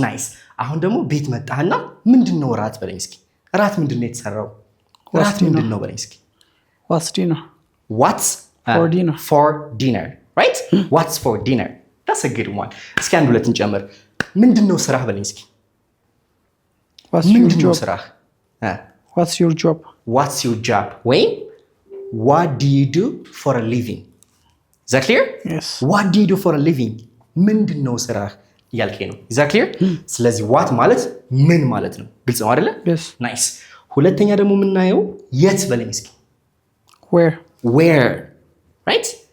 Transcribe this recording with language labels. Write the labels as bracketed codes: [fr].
[am] nice አሁን ደግሞ ቤት መጣህና ምንድነው ራት በለኝ እስኪ። ራት ምንድነው የተሰራው? ራት ምንድነው በለኝ እስኪ። [en] what's dinner? what's for dinner right? what's for dinner? that's a good one. [am] እስኪ አንድ ሁለት እንጨምር። ምንድነው ስራህ በለኝ እስኪ። ምንድነው ስራህ? [en] what's your job? ወይም what do you do for a living? is that clear? yes. what do you do for a living? [am] ምንድነው ስራህ እያልከኝ ነው። [en] is that clear? [am] ስለዚህ what ማለት ምን ማለት ነው። ግልጽ ነው አይደለ? [en] yes. [am] nice ሁለተኛ ደግሞ የምናየው የት በለኝ እስኪ። [en] where right?